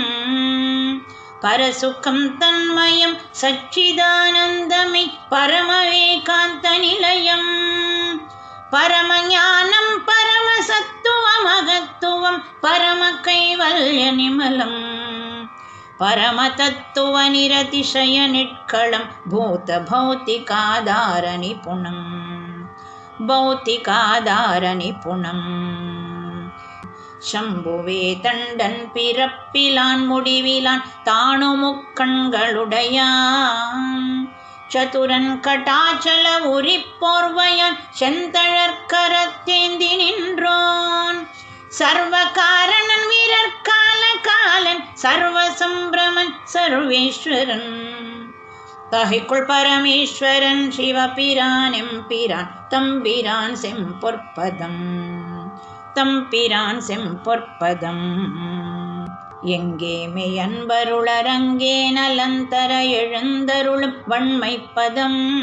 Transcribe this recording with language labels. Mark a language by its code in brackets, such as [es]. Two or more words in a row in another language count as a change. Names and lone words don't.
[sa] परसुखं तन्मयं सच्चिदानन्दमयं परमवेकान्तनिलयम् परमज्ञानं परमसत्त्वमहत्त्वं परमकैवल्यनिमलम् परमतत्त्वनिरतिशयनिष्कळं भूतभौतिकाधारनिपुणम् भौतिकाधारनिपुणम् [ta] சம்புவே தண்டன் பிறப்பிலான் முடிவிலான் தாணுமுக்கண்களுடையான் சதுரன் கடாசல उरिप्पोर्वयान् செந்தழற்கரத்தேந்தி நின்றோன் சர்வகாரணன் வீரர்காலகாலன் சர்வசம்பிரமன் சர்வேஸ்வரன் தகைக்குள் பரமேஸ்வரன் சிவபிரான் எம்பிரான் தம்பிரான் செம்பொற்பதம் தம்பிரான் செம்பொற்பதம் எங்கே மெய் அன்பருளரங்கே நலந்தர எழுந்தருளும் வண்மைப்பதம்